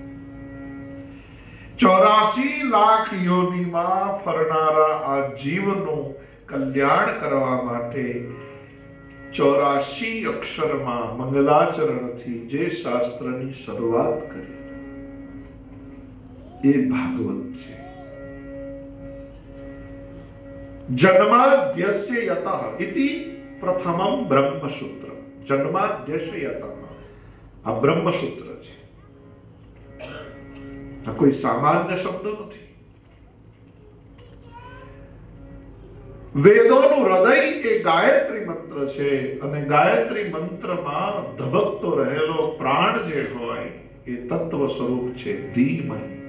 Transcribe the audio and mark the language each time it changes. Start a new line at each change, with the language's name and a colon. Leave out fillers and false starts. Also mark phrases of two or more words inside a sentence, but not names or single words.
Gujarati: 84 લાખ યોનિમાં ફરનારા આ જીવનું કલ્યાણ કરવા માટે 84 અક્ષરમાં મંગલાચરણથી જે શાસ્ત્રની શરૂઆત કરી એ ભાગવત છે।
Sanskrit: जन्माद्यस्य यतः इति प्रथमं ब्रह्मसूत्र। जन्माद्यस्य यतः आ ब्रह्मसूत्र છે।
Gujarati: આ કોઈ સામાન્ય શબ્દ નથી। વેદોનું હૃદય એ ગાયત્રી મંત્ર છે અને ગાયત્રી મંત્રમાં ધબકતો રહેલો પ્રાણ જે હોય એ તત્વ સ્વરૂપ છે ધીમહિ।